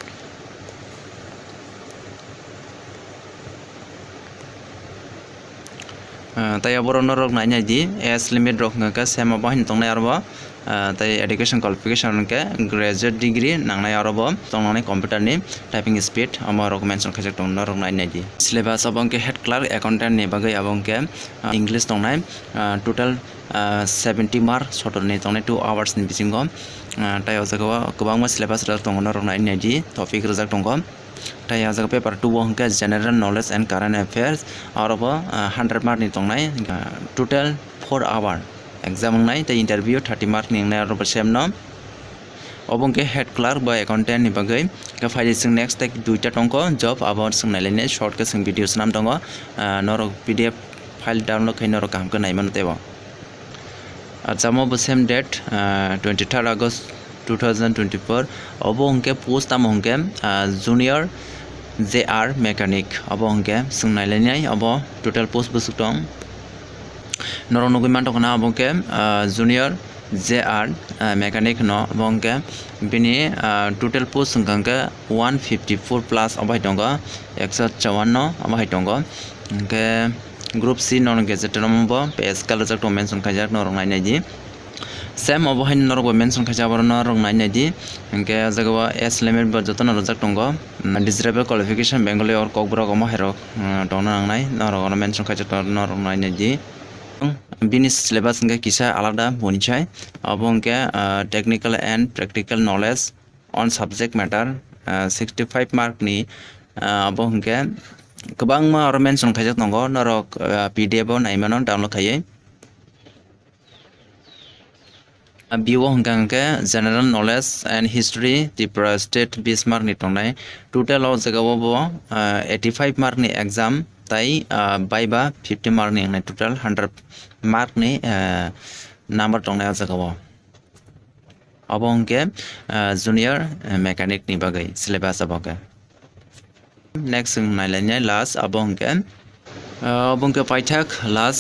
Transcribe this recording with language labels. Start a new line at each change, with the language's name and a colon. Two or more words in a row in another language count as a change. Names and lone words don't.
Kok Borok: tai aboro norok nainai di
English: age limit
Kok Borok: rok ngaka same bahin tongnai arbo tai
English: education qualification
Kok Borok: ke
English: graduate degree
Kok Borok: nangnai arbo tongnai computer ni
English: typing speed
Kok Borok: amorok mention khajak tong norok nainai di syllabus abongke
English: head clerk accountant
Kok Borok: ni bagai abongke english tongnai total
English: 70 mark
Kok Borok: sotor ni tongnai
English: 2 hours
Kok Borok: ni bisingo tai ojago kubangma syllabus rok tong norok nainai di topic rojak tongo tai ajaga
English: paper 2
Kok Borok: hongke
English: general knowledge and current affairs
Kok Borok: orobo
English: 100 mark
Kok Borok: ni tongnai total
English: 4 hour exam
Kok Borok: ngai tai
English: interview 30 mark
Kok Borok: ni ngai orobo same no obongke
English: head clerk
Kok Borok: ba accountant ni bagai ka file sing next tak duita tongko job about sing nailene short ke sing videos nam tongo norok
English: pdf file download
Kok Borok: khai norok kam ka naiman tebo ajamo bo same date 23rd August 2024 obo hongke post am hongke
English: junior JR mechanic
Kok Borok: obo hongke sungnailai obo
English: total post
Kok Borok: busuk tong norongui mantokna obongke
English: junior JR mechanic
Kok Borok: no obongke bini
English: total post
Kok Borok: sungkangke 154 plus obai tongo 154 obai tongo hongke
English: group C non gazetted
Kok Borok: ambo
English: pay scale
Kok Borok: jak tong mention khajak norong nainai di same obohain norok mention khaja bor norok nainai di hingke jagao
English: age limit
Kok Borok: bo jotono rojak tongo
English: desirable qualification bengali or kokbrok
Kok Borok: omo herok tongna nangnai norok mention khaja norok nainai di bini syllabus hingke kisa alada bonichai obongke
English: technical and practical knowledge on subject matter 65 mark
Kok Borok: ni abo hingke kubangma or mention khaja tongo norok pdf o naimano download khai BO hongkangke
English: general knowledge and history Tripura state 20 mark
Kok Borok: ni tongnai total o jagao bo
English: 85 mark
Kok Borok: ni exam tai baiba
English: 50 mark
Kok Borok: ni total
English: 100 mark
Kok Borok: ni number tongnai o jagao abo hongke
English: junior mechanic
Kok Borok: ni bagai syllabus aboke next nailai last abo hongke obongke paithak last